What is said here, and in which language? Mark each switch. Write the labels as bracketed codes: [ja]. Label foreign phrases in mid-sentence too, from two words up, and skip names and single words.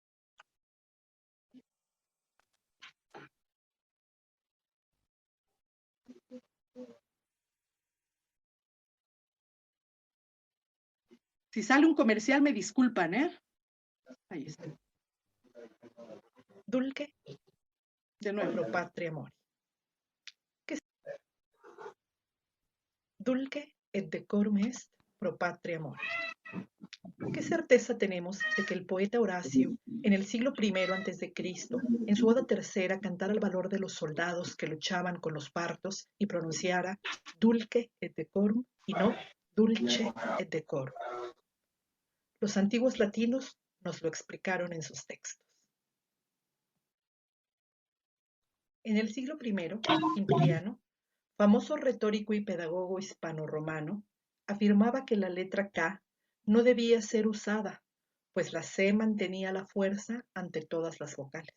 [es] Si sale un comercial, me disculpan, ¿eh? Ahí está. Dulce De nuevo. [la] pro patria mori. Dulce et decorum est pro patria mori. [es] ¿Qué certeza tenemos de que el poeta Horacio, en el siglo I a.C., en su Oda tercera, cantara el valor de los soldados que luchaban con los partos y pronunciara [la] dulce et decorum [es] y no [la] dulce et decorum? [es] Los antiguos latinos nos lo explicaron en sus textos. En el siglo I, Quintiliano, famoso retórico y pedagogo hispano-romano, afirmaba que la letra K no debía ser usada, pues la C mantenía la fuerza ante todas las vocales.